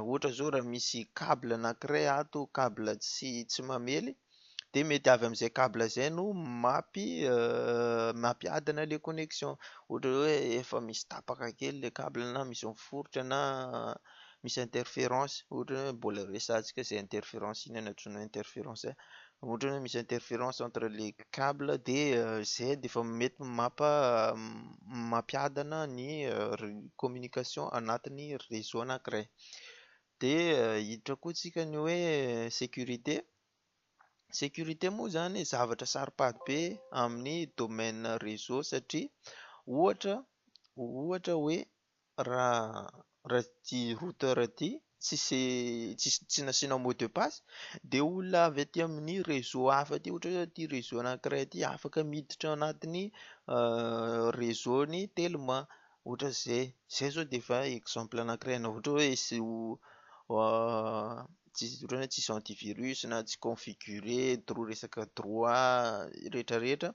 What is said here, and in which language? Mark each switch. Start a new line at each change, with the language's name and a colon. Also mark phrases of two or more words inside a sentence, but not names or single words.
Malagasy: Ohatra zao raha misy câble anankiray ato, câble tsy mamely, dia mety avy amin'izay câble izay no mampiadana ilay connexion. Ohatra hoe efa misy tapaka kely ilay câble na misy miforotra na misy interférence, ohatra hoe mbola resahantsika izay interférence iny no antsoina hoe interférence. Ohatra hoe misy interférence
French: entre les câbles
Malagasy: dia izay dia efa mety mampiadana ny communication anatin'ny réseau anankiray. Dia hiditra koa tsika ny hoe sécurité. Sécurité moa zany zavatra sarompady be amin'ny
French: domaine réseau
Malagasy: satria ohatra hoe raha ity routeur ity tsy nasiana
French: mot de passe
Malagasy: dia olona avy aty amin'ny réseau hafa aty, ohatra hoe ity réseau anankiray ity afaka miditra anatin'ny réseau ny Telma. Ohatra izay zao dia efa exemple anankiray na ohatra hoe tsisy antivirus na tsy configuré resaka droit rehetrarehetra.